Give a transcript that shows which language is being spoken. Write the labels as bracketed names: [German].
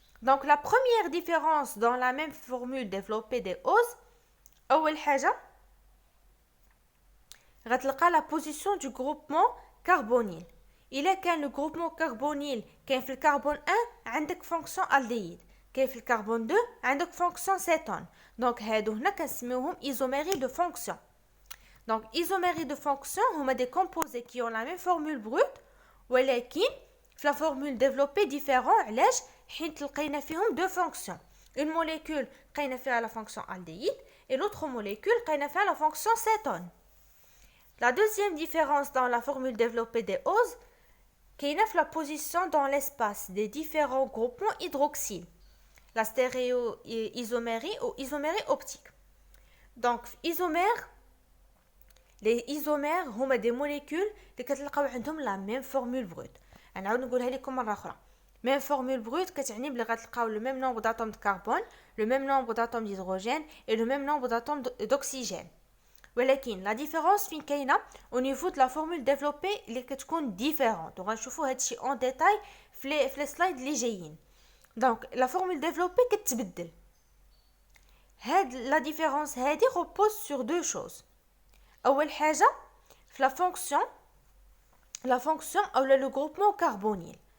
[French] Donc la première différence dans la même formule développée des oses, [Arabic] أول حاجة غتلقى [French] la position du groupement carbonyl. [Arabic] إلا كان le groupement carbonyl كاين في الكربون 1 عندك fonction aldéhyde، كاين في الكربون 2 عندك fonction cétone. [French] donc [Arabic] هادو هنا كنسميوهم [French] isomérie de fonction. donc isomérie de fonction هما des composés qui ont la même formule brute ولكن في la formule développée différent. [Arabic] علاش؟ حيت لقينا فيهم [French] deux fonctions. une molécule [Arabic] لقينا فيها [French] la fonction aldéhyde et l'autre molécule لقينا فيها la fonction cétone. La deuxième différence dans la formule développée des oses كاينه في la position dans l'espace des différents groupements hydroxyles, la stéréoisomérie ou isomérie optique. donc isomère les isomères هما des molécules [Arabic] اللي كتلقاو عندهم [French] la même formule brute. [Arabic] نعاود نقولها لكم مره اخرى. [French] même formule brute [Arabic] كتعني بلي غتلقاو [French] le même nombre d'atomes de carbone, le même nombre d'atomes d'hydrogène et le même nombre d'atomes d'oxygène. ولكن la différence [Arabic] فين كاينه [French] au niveau de la formule développée [Arabic] اللي كتكون [French] différente. [Arabic] وغنشوفوا هادشي [French] en détail [Arabic] في les slides اللي جايين. [French] donc la formule développée [Arabic] كتبدل. [French] هاد la différence هادي repose sur deux choses. [Arabic] اول حاجه في [French] la fonction ou le groupement carbonyl.